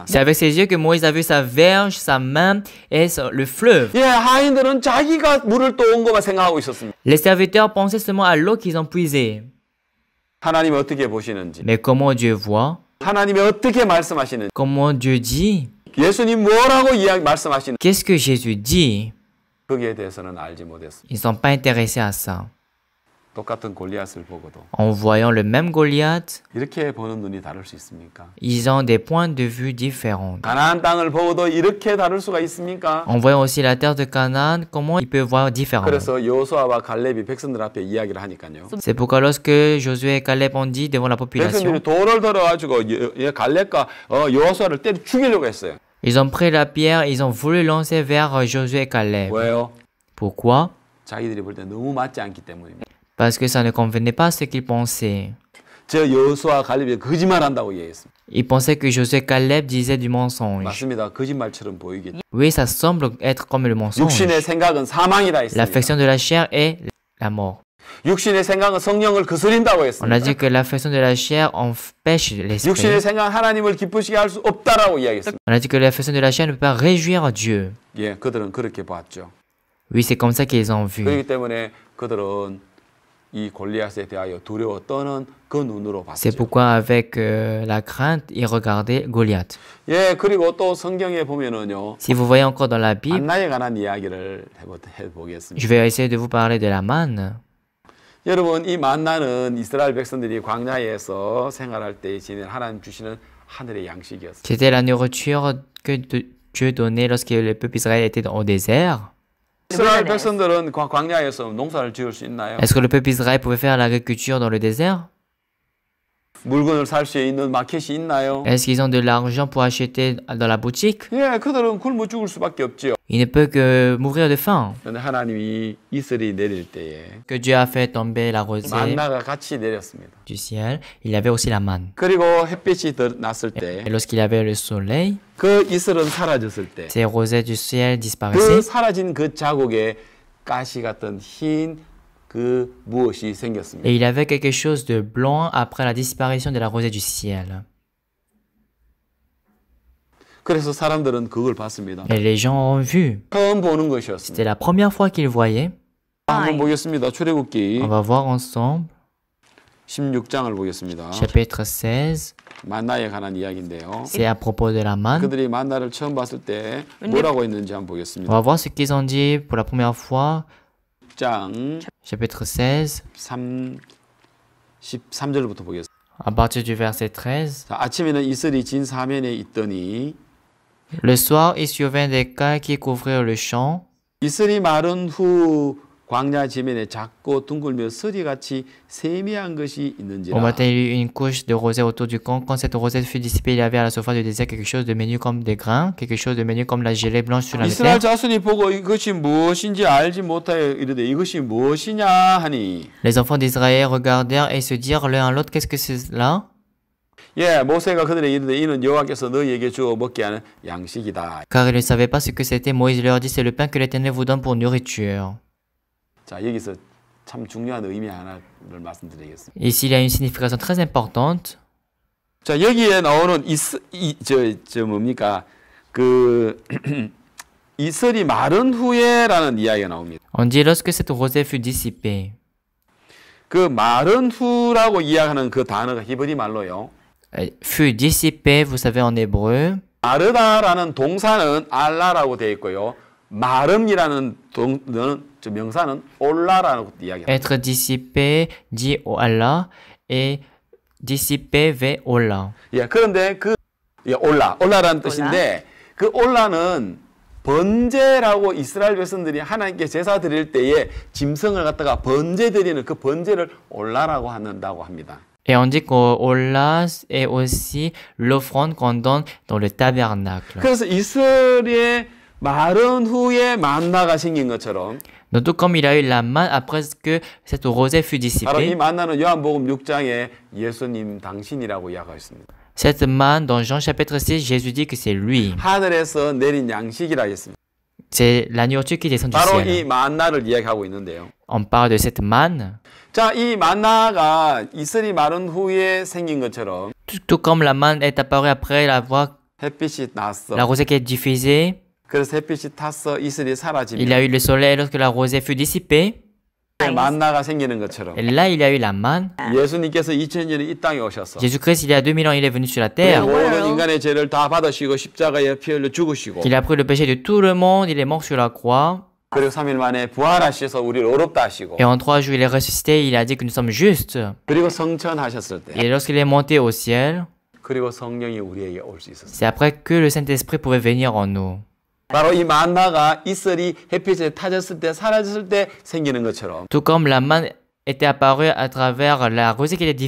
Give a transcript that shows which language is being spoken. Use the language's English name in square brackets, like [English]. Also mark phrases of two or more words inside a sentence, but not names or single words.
[French] C'est avec ses yeux que Moïse a vu sa verge, sa main et le fleuve. [Korean] 예, 하인들은 자기가 물을 떠온 것만 생각하고 있었습니다. [French] Les serviteurs pensaient seulement à l'eau qu'ils ont puisée. [Korean] 하나님이 어떻게 보시는지, [French] Mais comment Dieu voit? [Korean] 하나님이 어떻게 말씀하시는지, [French] Comment Dieu dit? [Korean] 예수님 뭐라고 말씀하시는지 [French] Qu'est-ce que Jésus dit? [Korean] 거기에 대해서는 알지 못했습니다. [French] Ils ne sont pas intéressés à ça. [Korean] 똑같은 골리앗을 보고도 [French] En voyant le même Goliath, [Korean] 이렇게 보는 눈이 다를 수 있습니까? [French] ils ont des points de vue différents. [Korean] 가나안 땅을 보고도 이렇게 다를 수가 있습니까? [French] En voyant aussi la terre de Canaan, comment ils peuvent voir différemment? [Korean] 그래서 여호수아와 갈렙이 백성들 앞에 이야기를 하니까요. [French] C'est pourquoi lorsque Josué et Caleb ont dit devant la population, [Korean] 백성들이 돌을 들어가지고 갈렙과 여호수아를 때려 죽이려고 했어요. [French] ils ont pris la pierre, ils ont voulu lancer vers Josué et Caleb. [Korean] 왜요? [French] Pourquoi? [Korean] 자기들이 볼 때 너무 맞지 않기 때문입니다. [French] Parce que ça ne convenait pas à ce qu'ils pensaient. [Korean] 저 여호수아 갈렙이 거짓말한다고 얘기했습니다. [French] Ils pensaient que Josué et Caleb disaient du mensonge. [Korean] 맞습니다. 거짓말처럼 보이겠죠. [French] Oui, ça semble être comme le mensonge. [Korean] 육신의 생각은 사망이라 했습니다. [French] L'affection de la chair est la mort. [Korean] 육신의 생각은 성령을 거스린다고 [French] On a [Korean] 했습니다. [French] dit que l'affection de la chair empêche l'esprit. [Korean] 육신의 생각은 하나님을 기쁘시게 할 수 없다라고 이야기했습니다. [French] On a dit que l'affection de la chair ne peut pas réjouir Dieu. [Korean] 예, 그들은 그렇게 봤죠. [French] Oui, c'est comme ça qu'ils ont vu. [Korean] 그렇기 때문에 그들은 이 골리앗에 대하여 두려워 떠는 그 눈으로 [French] C'est [Korean] 봤죠. [French] pourquoi avec la crainte, ils regardaient Goliath. [Korean] 예, 그리고 또 성경에 보면은요. [French] Si vous voyez encore dans la Bible, [Korean] 만나에 관한 이야기를 해보겠습니다. [French] je vais essayer de vous parler de la manne. [Korean] 여러분, 이 만나는 이스라엘 백성들이 광야에서 생활할 때 지닌 하나님 주시는 하늘의 양식이었어요. [French] C'était la nourriture que Dieu donnait lorsque le peuple Israël était au désert. [Korean] 이스라엘 백성들은 광야에서 농사를 지을 수 있나요? [French] Est-ce que le peuple Israël pouvait faire l'agriculture dans le désert? [Korean] 물건을 살 수 있는 마켓이 있나요? [French] Est-ce qu'ils ont de l'argent pour acheter dans la boutique? [Korean] 예, 그들은 굶어 죽을 수밖에 없지요. [French] Il ne peut que mourir de faim. [Korean] 그런데 하나님이 이슬이 내릴 때에 [French] Que Dieu a fait tomber la rosée [Korean] 만나가 같이 내렸습니다. [French] du ciel, il y avait aussi la manne. [Korean] 그리고 햇빛이 났을 때 [French] Et lorsqu'il y avait le soleil, [Korean] 그 이슬은 사라졌을 때 [French] ces rosées du ciel [Korean] 그 [French] disparaissaient. [Korean] 사라진 그 자국에 가시 같은 흰 그 무엇이 생겼습니다. [French] Et il y avait quelque chose de blanc après la disparition de la rosée du ciel. [Korean] 그래서 사람들은 그걸 봤습니다. [French] Et les gens ont vu. [Korean] 처음 보는 [French] C'était [Korean] 것이었습니다. [French] la première fois qu'ils voyaient. [Korean] 한번 보겠습니다. 출애굽기 [French] On va voir ensemble. [Korean] 16장을 보겠습니다. [French] Chapitre 16. [Korean] 만나에 관한 이야기인데요. [French] C'est à propos de la manne. [Korean] 그들이 만나를 처음 봤을 때 뭐라고 했는지 한번 보겠습니다. [French] On va voir ce qu'ils ont dit pour la première fois. [Korean] 6장 [French] Chapitre 16, [Korean] 13절부터 보겠습니다. [French] à partir du verset 13. [Korean] 자, 아침에는 이슬이 진 사면에 있더니 [French] Le soir, il survint des cailles qui couvrirent le champ. [Korean] 이슬이 마른 후 광야 지면에 작고 둥글며 서리같이 세미한 것이 [French] Au [Korean] 있는지라. [French] matin, il y eut une couche de rosée autour du camp. Quand cette rosée fut dissipée, il y avait à la surface du désert quelque chose de menu comme des grains, quelque chose de menu comme la gelée blanche sur la [Korean] 이스라엘 [French] terre. [Korean] 자손이 보고 이것이 무엇인지 알지 못하여 이르되 이것이 무엇이냐 하니. [French] Les enfants d'Israël regardèrent et se dirent l'un à l'autre, qu'est-ce que c'est cela? [Korean] 예, 모세가 그들에게 이르되 이는 여호와께서 너희에게 주어 먹게 하는 양식이다. [French] Car ils ne savaient pas ce que c'était. Moïse leur dit, c'est le pain que l'Éternel vous donne pour nourriture. [Korean] 자, 여기서 참 중요한 의미 하나를 말씀드리겠습니다. [French] Ici, il y a une signification très importante. [Korean] 자, 여기에 나오는 뭡니까? 그 이슬이 마른 후에라는 이야기가 나옵니다. [French] On dit lorsque cette rosée fut dissipée. [Korean] 그 마른 후라고 이야기하는 그 단어가 히브리 말로요. [French] Fut dissipée, vous savez, en hébreu. [Korean] 마르다라는 동사는 알라라고 되어 있고요. 마름이라는 명사는 올라라고 이야기합니다. [French] Être dissipé, dit au Allah, et dissipé, ve Allah. [Korean] 예, 그런데 올라라는 뜻인데 그 올라는 번제라고 이스라엘 백성들이 하나님께 제사 드릴 때에 짐승을 갖다가 번제 드리는 그 번제를 올라라고 한다고 합니다. [French] Et on dit qu'Olah est aussi l'offrande qu'on donne dans le tabernacle. [Korean] 그래서 이스라엘의 마른 후에 만나가 생긴 것처럼 [French] Donc tout comme il a eu la manne après que cette rosée fut [Korean] 바로 이 [French] dissipée, [Korean] 만나는 요한복음 6장에 예수님 당신이라고 이야기하고 있습니다. [French] cette manne dans Jean chapitre 6, Jésus dit que c'est lui. [Korean] 하늘에서 내린 양식이라 했습니다. [French] C'est la nourriture qui descend du [Korean] 바로 이 [French] ciel. [Korean] 만나를 이야기하고 있는데요. [French] On parle de cette manne. [Korean] 자, 이 만나가 이슬이 마른 후에 생긴 것처럼 [French] Tout comme la manne est apparue après [Korean] 햇빛이 났어. [French] la rosée qui est diffusée, [Korean] 그래서 햇빛이 탔어. 이슬이 [French] il y [Korean] 사라지면 [French] a eu le soleil lorsque la rosée fut dissipée. [Korean] 만나가 생기는 것처럼 [French] Et là, il y a eu la manne. [Korean] 예수님께서 2000년에 이 땅에 오셔서 [French] Jésus-Christ, il y a 2000 ans, il est venu sur la [Korean] 우리 [French] terre. [Korean] 모든 인간의 죄를 다 받으시고 십자가에 피 흘려 죽으시고 [French] Il a pris le péché de tout le monde, il est mort sur la croix. [Korean] 그리고 3일 만에 부활하셔서 우리를 어렵다 하시고 [French] Et en 3 jours, il est ressuscité, il a dit que nous sommes justes. [Korean] 그리고 성천하셨을 때 [French] Et lorsqu'il est monté au ciel, [Korean] 그리고 성령이 우리에게 올 수 있었어요. [French] c'est après que le Saint-Esprit pouvait venir en nous. [Korean] 바로 이 만나가 이슬이 햇빛에 타졌을 때 사라졌을 때 생기는 것처럼 [French] Tout comme la manne était apparue à travers la rosée qui était